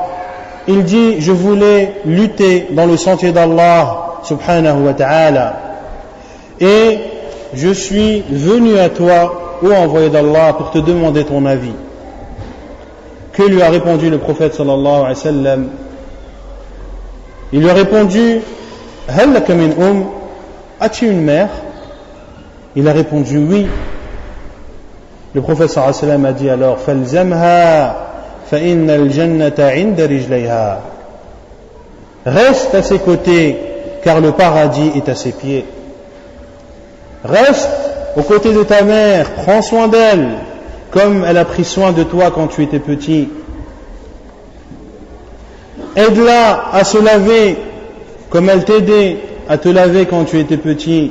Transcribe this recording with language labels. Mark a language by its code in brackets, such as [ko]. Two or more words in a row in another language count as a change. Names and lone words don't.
[fr] Il dit, je voulais lutter dans le sentier d'Allah [ar] سبحانه وتعالى. [fr] Et je suis venu à toi, ô envoyé d'Allah, pour te demander ton avis. Que lui a répondu le prophète [ar] صلى الله عليه وسلم? [fr] Il lui a répondu, [ar] هل لك من [fr] as-tu une mère? Il a répondu oui. Le prophète [ar] صلى الله عليه وسلم [fr] a dit alors, [ar] فالزمها فإن الجنة عند رجليها. [fr] Reste à ses côtés, car le paradis est à ses pieds. Reste aux côtés de ta mère, prends soin d'elle, comme elle a pris soin de toi quand tu étais petit. Aide-la à se laver, comme elle t'aidait à te laver quand tu étais petit.